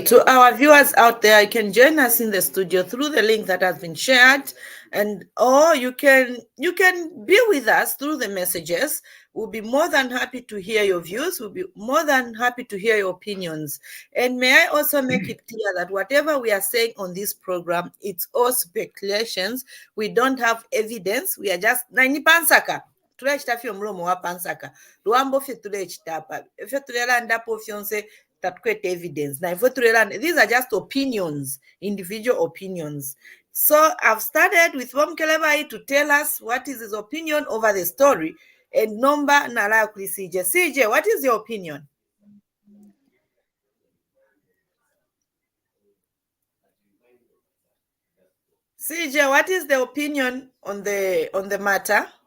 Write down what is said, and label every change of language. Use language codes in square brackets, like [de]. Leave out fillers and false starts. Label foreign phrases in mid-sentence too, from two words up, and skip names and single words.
[en] To our viewers out there, you can join us in the studio through the link that has been shared, and or you can be with us through the messages. We'll be more than happy to hear your views. We'll be more than happy to hear your opinions. And may I also make it clear that whatever we are saying on this program, it's all speculations. We don't have evidence. We are just Nsaka. [bem] Tulechitafyo mlomo wa pansaka. Luambo fye tulechitapa. Fye tulelanda po fyonse [en] that create evidence. Now, these are just opinions, individual opinions. So I've started with Mom Kelebai to tell us what is his opinion over the story. And [bem] Nomba Nala [en] CJ. CJ, what is your opinion? CJ, what is the opinion on the matter?